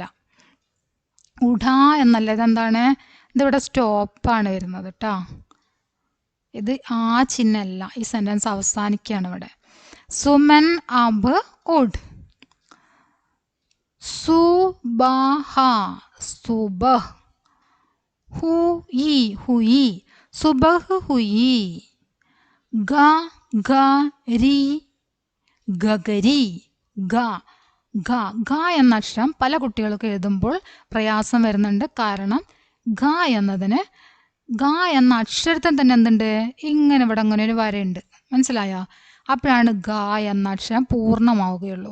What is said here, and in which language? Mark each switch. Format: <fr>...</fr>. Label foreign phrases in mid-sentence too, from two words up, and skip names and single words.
<ml>ഉഡ എന്നല്ല, ഇതെന്താണ്? ഇതിവിടെ സ്റ്റോപ്പാണ് വരുന്നത് കേട്ടോ. ഇത് ആ ചിഹ്നമല്ല. ഈ സെൻറ്റൻസ് അവസാനിക്കുകയാണ് ഇവിടെ.</ml> <hi>സുമൻ. അബ്. ഉഡ്. സുബഹ. സുബഹ്. हुई. हुई. सुबह हुई. गगरी. ഗഗരി. ഗ. ഗ.</hi> <ml>ഗ എന്ന അക്ഷരം പല കുട്ടികൾക്ക് എഴുതുമ്പോൾ പ്രയാസം വരുന്നുണ്ട്. കാരണം ഗ എന്നതിന് ഗ എന്ന അക്ഷരത്തിന് തന്നെ എന്തുണ്ട്? ഇങ്ങനെ ഇവിടെ അങ്ങനെ ഒരു വരയുണ്ട്. മനസ്സിലായോ? അപ്പോഴാണ് ഗ എന്ന അക്ഷരം പൂർണ്ണമാവുകയുള്ളൂ.</ml>